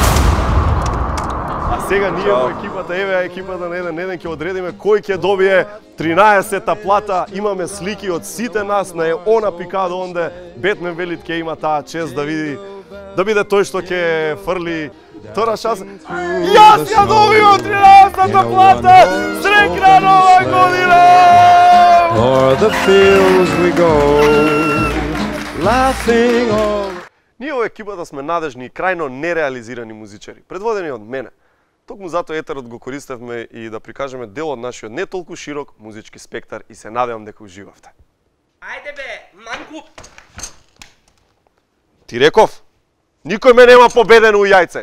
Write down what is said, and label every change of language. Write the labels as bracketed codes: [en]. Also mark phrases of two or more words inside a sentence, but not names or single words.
[mk] А сега ние во екипата, еве екипата на еден ќе одредиме кој ќе добие 13-та плата. Имаме слики од сите нас на она пикадо онде. Бетмен Велит ќе има таа чест да види, да биде тој што ќе фрли втора шанса. Јас ја добивам 13-та плата! Среќна нова година! [en] O'er the fields we go, laughing all. [mk] Ние во екипата сме надежни и крајно нереализирани музичари, предводени од мене. Токму затоа етерот го користевме и да прикажеме дел од нашиот не толку широк музички спектар и се надевам дека уживавте. Ајде бе, манку! Ти реков, никој ме нема победено у јајце.